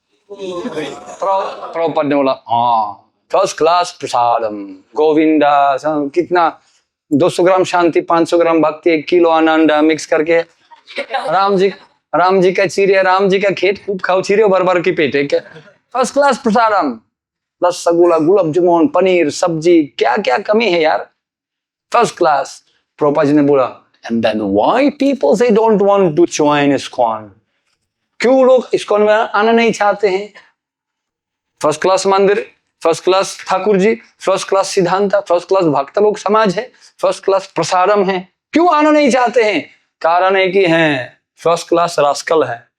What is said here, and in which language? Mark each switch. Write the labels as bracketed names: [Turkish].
[Hindi] प्रभुपाद ने बोला हाँ फर्स्ट क्लास प्रसादम, गोविंदा, कितना 200 ग्राम शांति, 500 ग्राम भक्ति, 1 किलो आनंद मिक्स करके, राम जी का चिड़िया, राम जी का खेत, खूब खाओ चिड़िया भर भर की पेट है, फर्स्ट क्लास प्रसादम। रसगुल्ला, गुलाब जामुन, पनीर, सब्जी, क्या क्या कमी है यार, फर्स्ट क्लास। प्रभुपाद जी ने बोला [English] and then why people they don't want to join ISKCON? [Hindi] क्यों लोग ISKCON में आना नहीं चाहते हैं? फर्स्ट क्लास मंदिर, first class Thakur ji, first class सिद्धांत, फर्स्ट क्लास भक्त लोग समाज है, फर्स्ट क्लास प्रसारम है, क्यों आना नहीं चाहते हैं? कारण है कि हैं फर्स्ट क्लास रास्कल है।